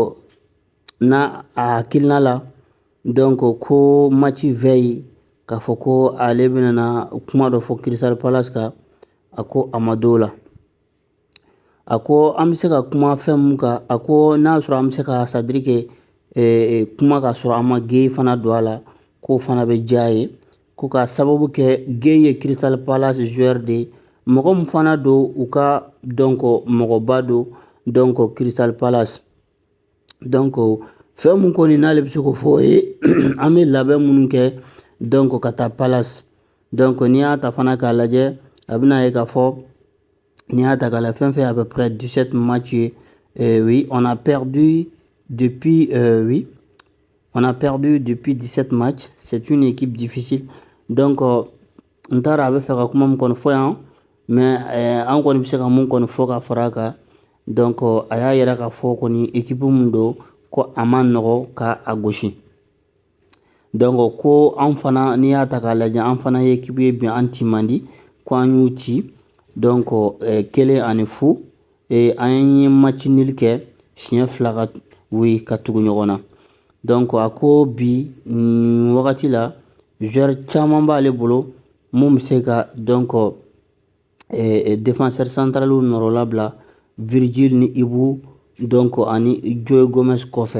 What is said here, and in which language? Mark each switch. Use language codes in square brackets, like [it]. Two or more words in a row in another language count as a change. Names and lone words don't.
[bm] n'a a hakilina la donc ko [fr] match veille [bm] k'a fɔ ko ale bɛna kuma dɔ fɔ Crystal Palace kan a ko a ma d'o la a ko an bɛ se ka kuma fɛn mun kan a ko n'a sɔrɔ an bɛ se ka [fr] c'est à dire que [bm] kuma ka sɔrɔ an ma Gueye fana don a la k'o fana bɛ diya a ye ko k'a sababu kɛ Gueye ye Crystal Palace joueur de ye mɔgɔ min fana don u ka donc mɔgɔba don donc Crystal Palace donc fɛn mun kɔni n'ale bɛ se k'o fɔ o ye an bɛ labɛn minnu kɛ donc ka taa Palace donc n'i y'a ta fana k'a lajɛ a bɛna ye k'a fɔ n'i y'a ta k'a lajɛ fɛn fɛn [fr] à peu près 17 matchs oui on a perdu depuis on a perdu depuis 17 matchs c'est une équipe difficile [bm] donc n taara a bɛ fɛ ka kuma min kɔni fɔ yan mais an kɔni bɛ se ka mun kɔni fɔ ka fara a kan donc a y'a yira k'a fɔ kɔni équipe mun don ko a ma nɔgɔ ka a gosi donc ko an fana n'i y'a ta k'a lajɛ an fana ye équipe ye bi an ti man di ko an y'u ci donc 1-0 an ye [fr] match nul [bm] kɛ siɲɛ 2 ka tugu ɲɔgɔn na donc a ko bi wagati la joueur caman b'ale bolo mun bɛ se ka donc [fr] défenseur central [bm] nɔrɔ labila Virgil ni Ibu donc ani Joe Gomez kɔfɛ.